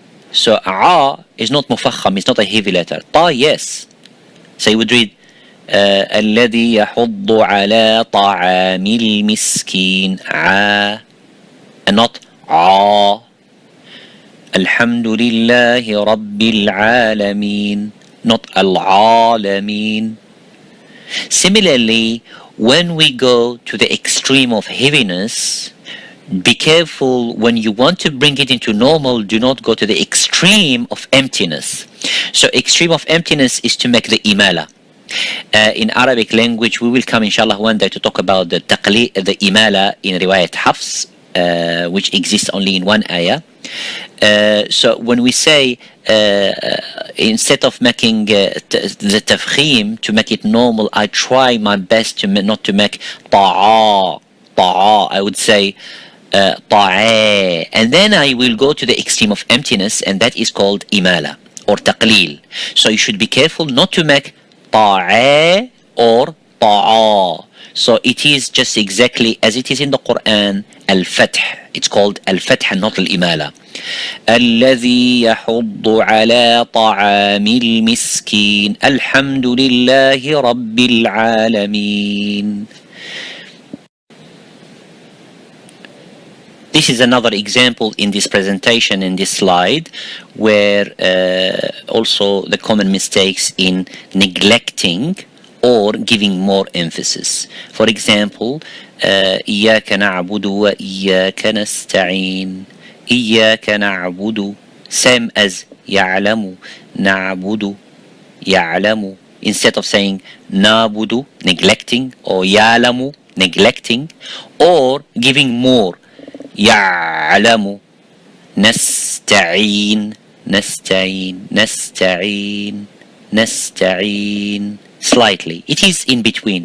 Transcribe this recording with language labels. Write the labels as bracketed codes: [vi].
[en] So a is not mufakham, it's not a heavy letter. Ta, yes. So you would read [ar] الذي يحض على طعام المسكين [en] and not a. [ar] الحمد لله رب العالمين, [en] not [ar] العالمين. [en] Similarly, when we go to the extreme of heaviness, be careful when you want to bring it into normal, do not go to the extreme of emptiness. So extreme of emptiness is to make the imala. In Arabic language, we will come inshallah one day to talk about the imala in riwayat Hafs, which exists only in one ayah. So when we say instead of making the tafkhim, to make it normal, I try my best to not to make ta'a. I would say ta'a, and then I will go to the extreme of emptiness, and that is called imala or taqleel. So you should be careful not to make ta'a or ta'a. So it is just exactly as it is in the Qur'an, al-fath. It's called al-fath and not al-imala. [ar] الذي يحض على طعام المسكين الحمد لله رب العالمين. [en] This is another example in this presentation, in this slide, where also the common mistakes in neglecting or giving more emphasis. For example, [ar] إياك نعبد وإياك نستعين. إياك نعبد, same as يعلم, نعبد, يعلم. [en] Instead of saying نعبد, neglecting, or يعلم, neglecting, or giving more, يعلم, نستعين, نستعين, نستعين, نستعين. Slightly. It is in between.